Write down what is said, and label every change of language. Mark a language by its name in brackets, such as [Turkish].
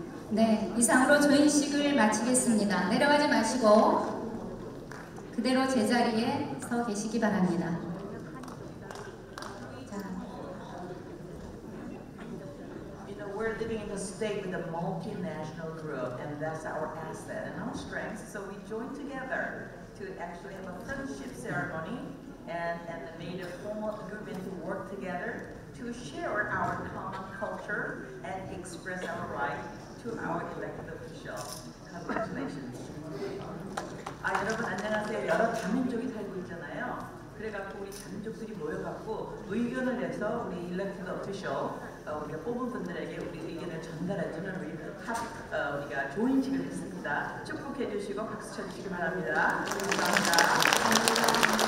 [Korean] 네, 이상으로 조인식을 마치겠습니다. 내려가지 마시고 그대로 제자리에 서 계시기 바랍니다. [English] We're living in a state with a multinational group, and that's our asset and our strength. So we join together to actually have a friendship ceremony and made a formal agreement to work together to share our common culture and express our right to our elected officials. Congratulations. [Korean] 여러분 안녕하세요. 여러 다민족이 살고 있잖아요. 그래갖고 우리 다민족들이 모여갖고 의견을 내서 우리 [English] elected official [Korean] 우리가 뽑은 분들에게 우리 의견을 전달해주는 우리가 조인식을 했습니다. 축복해 주시고 박수 쳐주시기 바랍니다. 감사합니다.